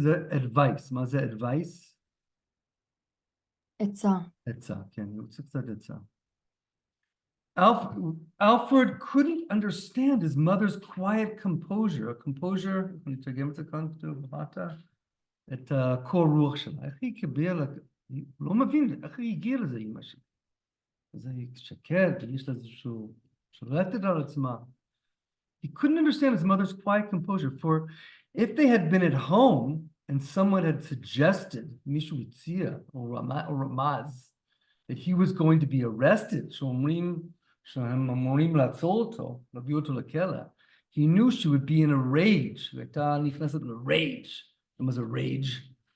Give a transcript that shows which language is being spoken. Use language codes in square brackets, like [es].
[en] Advice. [he] מה זה advice? עצה. עצה, כן, הוא צריך קצת עצה. [en] Alfred couldn't understand his mother's quiet composure. [he] A composure, אני אתרגם את זה כאן, את הקור רוח שלה. איך היא קיבלה, לא מבין, איך היא הגיעה לזה, אמא שלי. אז היא שקט, יש לה איזשהו שולטת על עצמה. [en] He couldn't understand his mother's quiet composure, for if they had been at home and someone had suggested, [he] מישהו הציע, או רמז, [en] that he was going to be arrested, [he] שהם אמורים לעצור אותו, להביא אותו לכלא, [en] he knew she would be in a rage, [he] והייתה נכנסת ל-rage. [en] It was a rage.